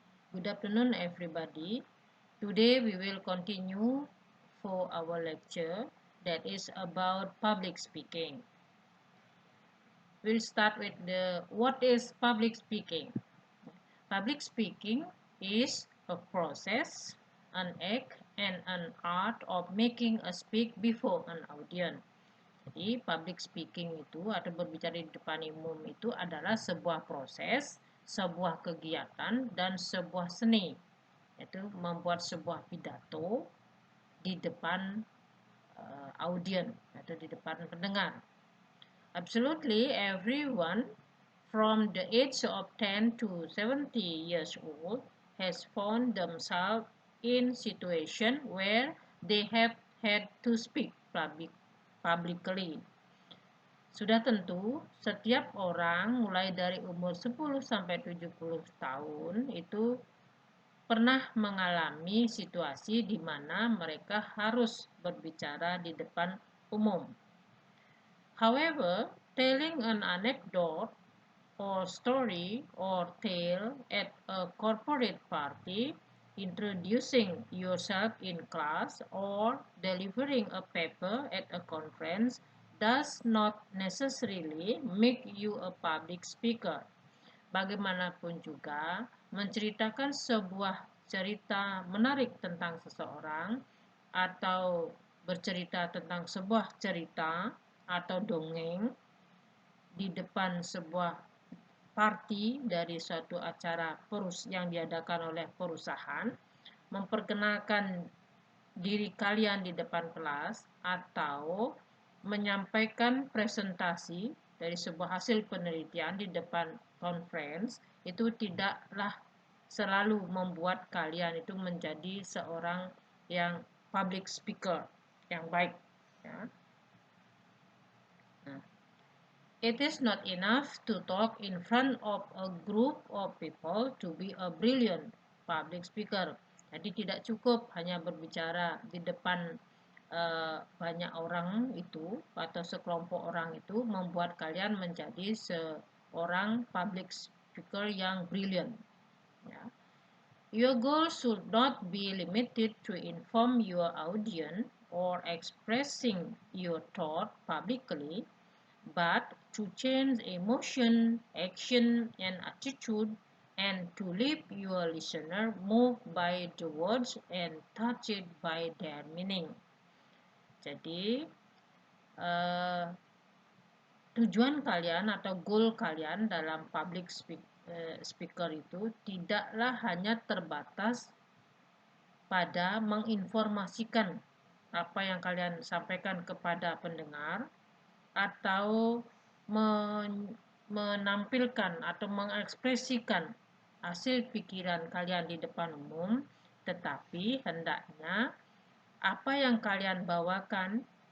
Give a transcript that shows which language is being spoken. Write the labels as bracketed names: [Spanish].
[English] Good afternoon, everybody. Today we will continue for our lecture that is about public speaking. We'll start with the what is public speaking. Public speaking is a process, an act, and an art of making a speak before an audience. [Indonesian] Jadi, public speaking itu atau berbicara di depan umum itu adalah sebuah proses, sebuah kegiatan, dan sebuah seni, yaitu membuat sebuah pidato di depan audiens atau di depan pendengar. [English] Absolutely everyone from the age of 10 to 70 years old has found themselves in situation where they have had to speak publicly. [Indonesian] Sudah tentu, setiap orang mulai dari umur 10 sampai 70 tahun itu pernah mengalami situasi di mana mereka harus berbicara di depan umum. [English] However, telling an anecdote or story or tale at a corporate party, introducing yourself in class, or delivering a paper at a conference does not necessarily make you a public speaker. [Indonesian] Bagaimanapun juga, menceritakan sebuah cerita menarik tentang seseorang atau bercerita tentang sebuah cerita atau dongeng di depan sebuah party dari suatu acara yang diadakan oleh perusahaan, memperkenalkan diri kalian di depan kelas, atau menyampaikan presentasi dari sebuah hasil penelitian di depan conference, itu tidaklah selalu membuat kalian itu menjadi seorang yang public speaker yang baik. Ya. [English] Nah, it is not enough to talk in front of a group of people to be a brilliant public speaker. [Indonesian] Jadi tidak cukup hanya berbicara di depan banyak orang itu atau sekelompok orang itu membuat kalian menjadi seorang public speaker yang brilliant. Ya. [English] Your goal should not be limited to inform your audience or expressing your thought publicly, but to change emotion, action, and attitude, and to leave your listener moved by the words and touched by their meaning. [Indonesian] Jadi, tujuan kalian atau goal kalian dalam public speaker itu tidaklah hanya terbatas pada menginformasikan apa yang kalian sampaikan kepada pendengar atau menampilkan atau mengekspresikan hasil pikiran kalian di depan umum, tetapi hendaknya apa yang kalian bawakan